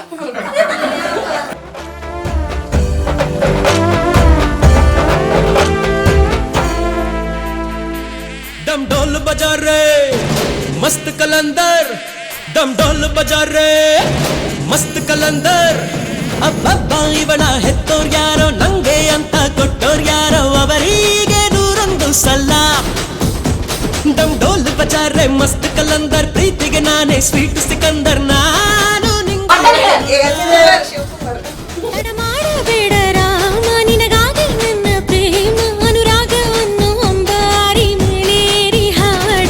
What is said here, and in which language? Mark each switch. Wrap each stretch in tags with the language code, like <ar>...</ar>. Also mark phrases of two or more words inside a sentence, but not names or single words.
<hi>डम ढोल बजा रे मस्त कलंदर डम ढोल बजा रे मस्त कलंदर</hi> <kn>ಅಬ್ಬಬ್ಬ ಇವಳ ಹೆತ್ತೋರ್ ಯಾರೋ ನಂಗೆ ಅಂತ ಕೊಟ್ಟೋರ್ ಯಾರೋ ಅವರಿಗೆ ನೂರೊಂದು ಸಲ</kn> <hi>डम ढोल बजा रे मस्त कलंदर</hi> <kn>ಪ್ರೀತಿಗೆ ನಾನೇ ಸ್ವೀಟ್ ಸಿಕಂದರ್ ನಾನು ಮಾಡಬೇಡ ರಾಮ ನಿನಗಾಗಿ ನನ್ನ ಪ್ರೇಮ ಅನುರಾಗವನ್ನು ಅಂಬಾರಿ ಮೇಲೇರಿ ಹಾಡು</kn>